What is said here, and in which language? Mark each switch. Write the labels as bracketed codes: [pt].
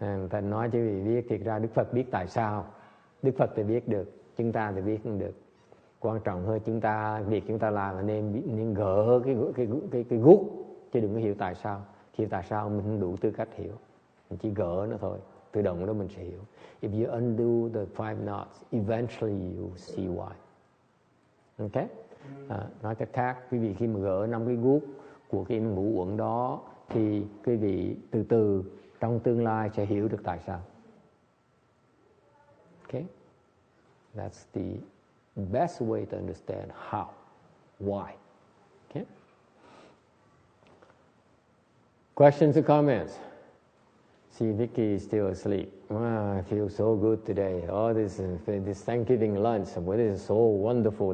[vi] Ta nói chứ vì biết thiệt ra Đức Phật biết tại sao. Đức Phật thì biết được, chúng ta thì biết không được. Quan trọng hơn việc chúng ta làm là nên gỡ cái gút, chứ đừng có hiểu tại sao. Hiểu tại sao mình không đủ tư cách hiểu, mình chỉ gỡ nó thôi, tự động đó mình sẽ hiểu. [en] If you undo the 5 knots, eventually you see why. Okay? [vi] Nói cách khác, quý vị khi mà gỡ 5 cái guốc của cái ngũ uẩn đó, thì quý vị từ từ trong tương lai sẽ hiểu được tại sao. Okay? [en] That's the best way to understand how, why. Okay? Questions or comments? See, Vicky is still asleep. I feel so good today. Oh, this Thanksgiving lunch, this is so wonderful.